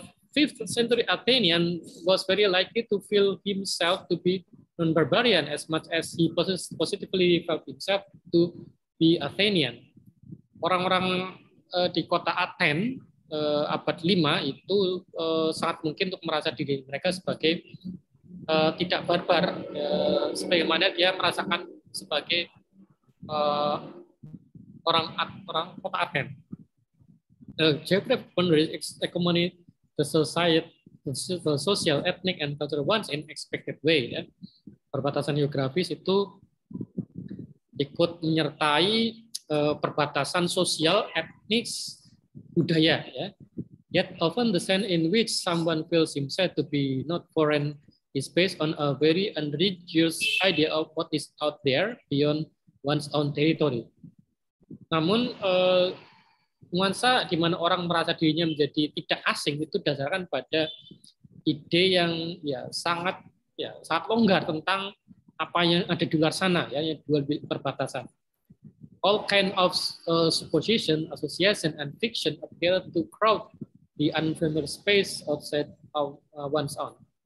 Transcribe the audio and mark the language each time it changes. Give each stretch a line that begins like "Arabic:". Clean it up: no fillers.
English: Fifth century Athenian was very likely to feel himself to be non-barbarian as much as he positively felt himself to be Athenian.
Indonesian: Orang-orang di kota Aten abad 5 itu sangat mungkin untuk merasa diri mereka sebagai tidak barbar, sebagaimana dia merasakan sebagai orang kota Aten.
English: Geographic boundaries accommodate the society, the social, ethnic, and cultural ones in expected way.
Indonesian: Ya. Perbatasan geografis itu ikut menyertai perbatasan sosial, etnis, budaya. Ya.
English: Yet often the sense in which someone feels himself to be not foreign is based on a very unreligious idea of what is out there beyond one's own territory.
Indonesian: Namun nuansa di mana orang merasa dirinya menjadi tidak asing itu dasarkan pada ide yang sangat longgar tentang apa yang ada di luar sana, ya, yang dua perbatasan.
English: All kind of supposition, association, and fiction appear to crowd the unfamiliar space outside of one's own.